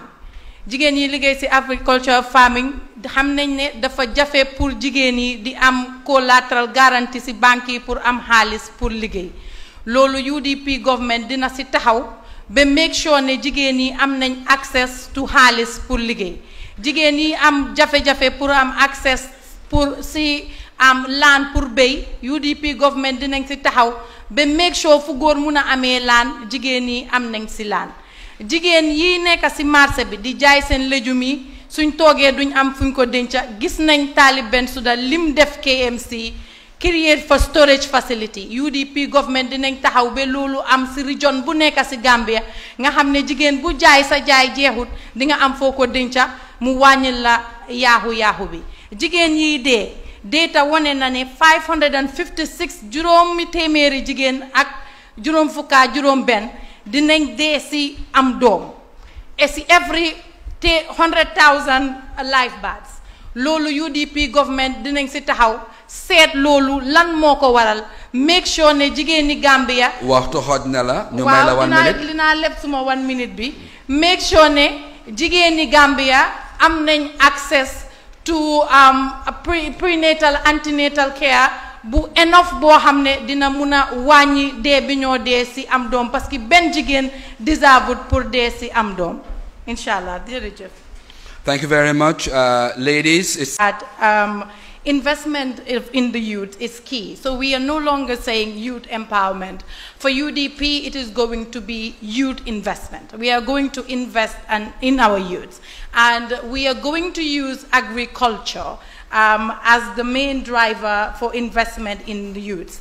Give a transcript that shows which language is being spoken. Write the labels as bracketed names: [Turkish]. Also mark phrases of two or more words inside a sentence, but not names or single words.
[Wolof] Jigéen yi liggéey ci [English] agriculture farming [Wolof] xam nañ ne dafa jafe pour jigéen yi di am [English] collateral guarantee [Wolof] ci banque yi pour am xaalis pour liggéey. Loolu UDP government dina ci taxaw ba [English] make sure [Wolof] ne jigéen yi am nañ [English] access to [Wolof] xaalis pour liggéey. Jigéen yi am jafe-jafe pour am access pour ci am land pour béy, UDP government dinañ ci taxaw ba [English] make sure [Wolof] fu góor mun a amee land jigéen yi am nañ ci land. Jigéen yi nekk ci marché bi di jaay seen légumes yi suñ toogee duñ am fuñ ko denca gis nañ Talib Bensouda lim def KMC [English] create for storage facility. [Wolof] UDP government dinañ taxaw ba loolu am ci region bu nekk ci Gambia nga xam ne jigéen bu jaay sa jaay jeexut di nga am foo ko denca mu wàññil la yaaxu bi. Jigéen yi dee data wane na ne 556 juróomi téeméeri jigéen ak juróom fukka juróom benn dinañ dee ci am doom et ci [English] every 100,000 live births. [Wolof] Loolu UDP government dinañ ci taxaw seet loolu lan moo ko waral [English] make sure [Wolof] ne jigéeni Gambia waxtu xooj na la ñu may la 1 minute dinaa lépp suma 1 minute bi [English] make sure [Wolof] ne jigéeni Gambia am nañ [English] access to prenatal antenatal care [Wolof] bu enough boo xam ne dina mun a wàññi dee bi ñoo dee ci am doom [French] parce que [Wolof] benn jigéen deserved pour dee ci am doom inshallah jërëjëf. [English] Thank you very much, ladies. Investment in the youth is key. So we are no longer saying youth empowerment. For UDP, it is going to be youth investment. We are going to invest in our youth. And we are going to use agriculture as the main driver for investment in the youth.